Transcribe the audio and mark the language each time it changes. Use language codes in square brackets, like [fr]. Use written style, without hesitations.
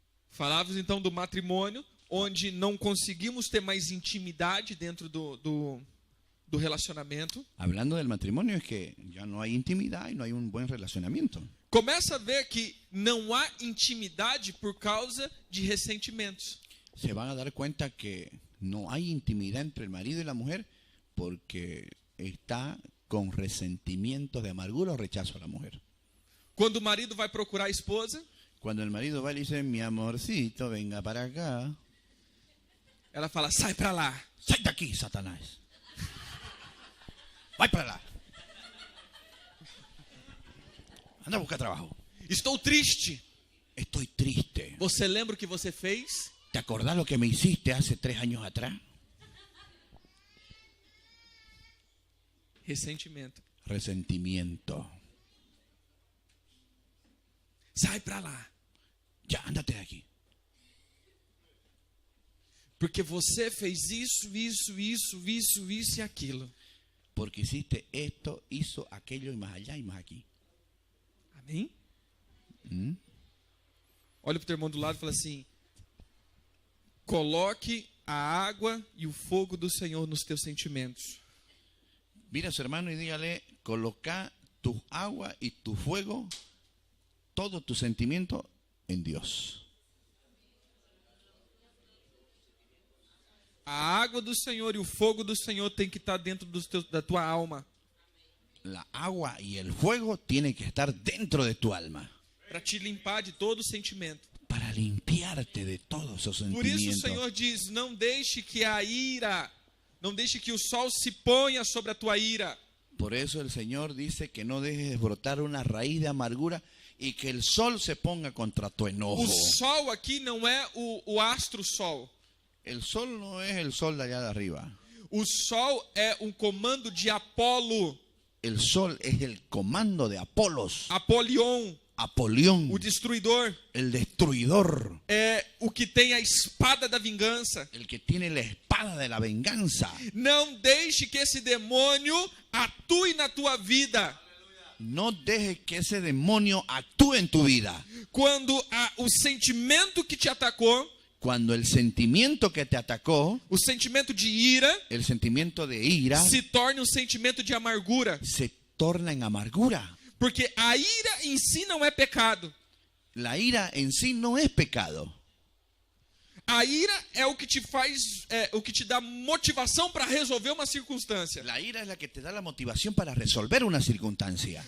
[pt] Falávamos então do matrimônio, onde não conseguimos ter mais intimidade dentro do relacionamento. [es] Hablando del matrimonio es que ya no hay intimidad y no hay un buen relacionamiento. [pt] Começa a ver que não há intimidade por causa de ressentimentos. [es] Se van a dar cuenta que no hay intimidad entre el marido y la mujer porque está con resentimientos de amargura o rechazo a la mujer. [pt] Quando o marido vai procurar a esposa, [es] Cuando el marido va y le dice, mi amorcito, venga para acá. [pt] ela fala, sai pra lá. [es] ¡Sal de aquí, Satanás! [pt] ¡Vai para lá! [es] Anda a buscar trabajo. [pt] Estou triste. [es] Estoy triste. [pt] Você lembra o que você fez? [es] ¿Te acordás lo que me hiciste hace 3 años atrás? [pt] Ressentimento. [es] Resentimiento. [pt] Sai pra lá. [es] Ya, ándate de aquí. [pt] Porque você fez isso e aquilo. [es] Porque hiciste esto, hizo aquello y más allá y más aquí. [pt] Amém? Olha pro teu irmão do lado e fala assim, coloque a água e o fogo do Senhor nos teus sentimentos. [es] Mira a su hermano y dígale, coloca tu agua y tu fuego, todo tu sentimiento en Dios. [pt] A água do Senhor e o fogo do Senhor tem que estar dentro da tua alma. [es] La agua y el fuego tienen que estar dentro de tu alma. [pt] Para te limpar de todo sentimento. [es] Para limpiarte de todos esos [pt] Por isso o [es] sentimientos. [pt] Senhor diz, não deixe que a ira, não deixe que o sol se ponha sobre a tua ira. [es] Por eso el Señor dice que no dejes brotar una raíz de amargura y que el sol se ponga contra tu enojo. [pt] O sol aqui não é o astro sol. [es] El sol no es el sol de allá de arriba. [pt] O sol é um comando de Apolo. [es] El sol es el comando de Apolos, [pt] Apolion, [es] Apolión, [pt] o destruidor. [es] el destruidor, [pt] É o que tem a espada da vingança. [es] el que tiene la espada de la venganza. [pt] Não deixe que esse demônio atue na tua vida. [es] No dejes que ese demonio actúe en tu vida. [pt] Quando o sentimento que te atacou, [es] Cuando el sentimiento que te atacó, [pt] o sentimento de ira, [es] el sentimiento de ira, [pt] se torne um sentimento de amargura. [es] se torna en amargura. [pt] Porque a ira em si não é pecado. [es] La ira en sí no es pecado. [pt] A ira é o que te faz, o que te dá motivação para resolver uma circunstância. [es] La ira es la que te da la motivación para resolver una circunstancia.